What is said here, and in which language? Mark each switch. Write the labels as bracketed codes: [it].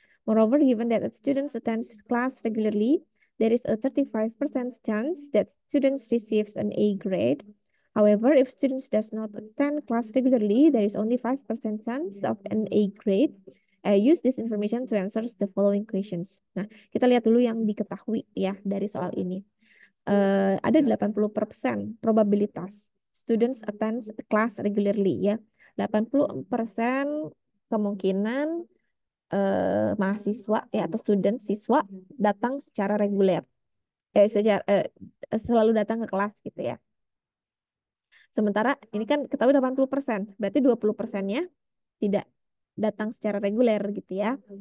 [en] Moreover, given that a student attends class regularly, there is a 35% chance that students receives an A grade. However, if students does not attend class regularly, there is only 5% chance of an A grade. Use this information to answer the following questions. [id] Nah, kita lihat dulu yang diketahui ya dari soal ini. Ada 80% probabilitas [en] students attend class regularly ya. [id] 80% kemungkinan mahasiswa ya atau student siswa datang secara reguler. Selalu datang ke kelas gitu ya. Sementara ini kan ketahui 80%, berarti 20%-nya tidak datang secara reguler gitu ya.